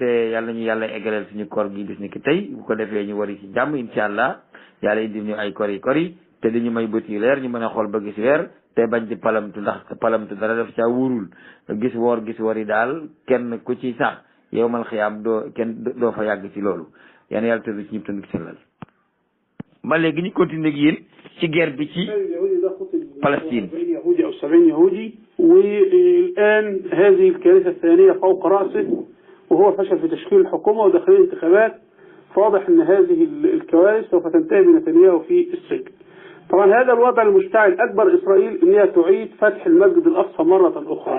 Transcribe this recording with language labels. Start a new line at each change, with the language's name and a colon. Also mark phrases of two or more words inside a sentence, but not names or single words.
Wolof: yàlla ñu yàlla eggaleel suñu koor gi bis ni ki tey bu ko defee ñu wari ci jàmm
Arabic: إن شاء الله
Wolof: yàlla indi ñu ay kori te di ñu may bët yu leer ñu mën a xool ba gis weer te bañ di palamtu ndax palamtu dara def caa wóorul gis wori daal kenn ku ci sax
Arabic: يوم القيامة
Wolof: doo fa yàgg ci loolu yàlla yàlla te lu ci ñëpp te lu ci sellal ba léegi ñu continuer ak yéen ci guerre bi ci Palestine.
Arabic: يهودي أو 70 يهودي والآن هذه الكارثة الثانية فوق رأسه وهو فشل في تشكيل الحكومة وداخلين انتخابات فواضح أن هذه الكوارث سوف تنتهي بنتنياهو في السجن. طبعا هذا الوضع المشتعل أكبر إسرائيل أنها تعيد فتح المسجد الأقصى مرة أخرى.